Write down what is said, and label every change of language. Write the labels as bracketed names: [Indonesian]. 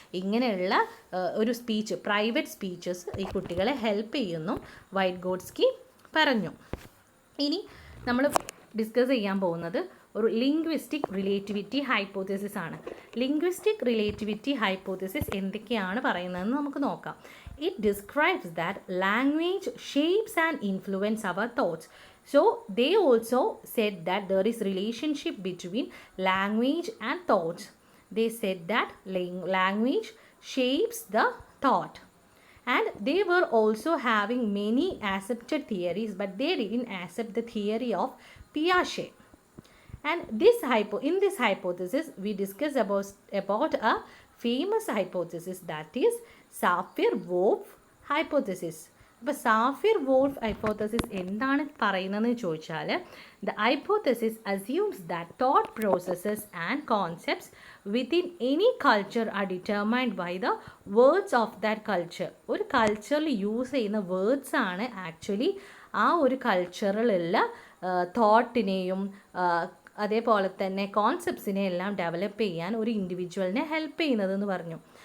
[Malayalam] ഇങ്ങനെയുള്ള ഒരു speech, private speeches ഈ കുട്ടികളെ ഹെൽപ്പ് ചെയ്യുന്നു വൈറ്റ്ഗോട്സ്കി പറഞ്ഞു. ഇനി നമ്മൾ ഡിസ്കസ് ചെയ്യാൻ പോകുന്നത് ഒരു ലിംഗ്വിസ്റ്റിക് റിലേറ്റിവിറ്റി ഹൈപ്പോത്തസിസ് ആണ്. ലിംഗ്വിസ്റ്റിക് റിലേറ്റിവിറ്റി ഹൈപ്പോത്തസിസ് എന്തൊക്കെയാണ് പറയുന്നതെന്ന് നമുക്ക് നോക്കാം. [English] It describes that language shapes and influence our thoughts. So they also said that there is relationship between language and thoughts. They said that language shapes the thought. And they were also having many accepted theories, but they didn't accept the theory of Piaget. And in this hypothesis, we discuss about a famous hypothesis, that is Sapir-Whorf hypothesis. [Malayalam] അപ്പോൾ Safir wolf hypothesis എന്താണ് പറയുന്നതെന്ന് ചോദിച്ചാൽ, [English] The hypothesis assumes that thought processes and concepts within any culture are determined by the words of that culture. [Malayalam] ഒരു കൾച്ചറിൽ use ചെയ്യുന്ന words ആണ് actually ആ ഒരു കൾച്ചറിലുള്ള തോട്ടിനെയും അതേപോലെ തന്നെ കോൺസെപ്റ്റ്സിനെ എല്ലാം ഡെവലപ്പ് ചെയ്യാൻ ഒരു ഇൻഡിവിജ്വലിനെ ഹെൽപ്പ് ചെയ്യുന്നതെന്ന് പറഞ്ഞു.